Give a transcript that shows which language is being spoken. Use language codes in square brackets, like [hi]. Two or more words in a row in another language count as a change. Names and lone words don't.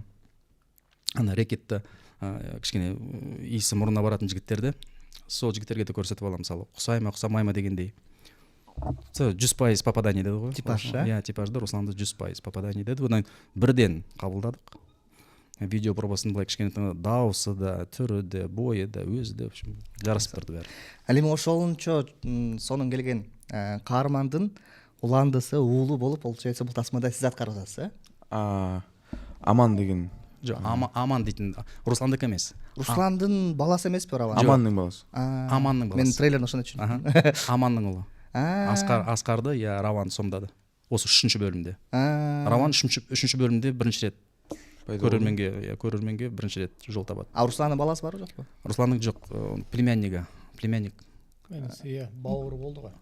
[kk] Ана рэкетті кішкене иісі мұрнына баратын жігіттерді сол жігіттерге де көрсетіп аламын, мысалы ұқсай ма ұқсамай ма дегендей. 100% попадание деді ғой. Типаж, типажды Русланды 100% попадание деді. Одан бірден қабылдадық. Видео пробасын былай кішкене дауысы да, түрі де, бойы да, өзі де жарасып тұрды бәрі. [ky] Ал эми ошолунчо сонун келген каармандын уландысы, уулу болуп, получается бул тасмада сиз аткарып атасыз, Аман деген. [kk] Жоқ, Аман дейтін Русландык емес. Русландын баласы емес пе Раван? Аманның баласы. Аманның баласы. [ky] Мен трейлерін ошондо түшүндүм. [kk] Аманның ұлы. Асқарды Раван сомдады. Осы 3-ші бөлімде. Раван 3-ші бөлімде бірінші рет көрерменге бірінші рет жол табады. Русланның баласы бар жоқ па? Русланның жоқ, племянник. Бауыры болды ғой.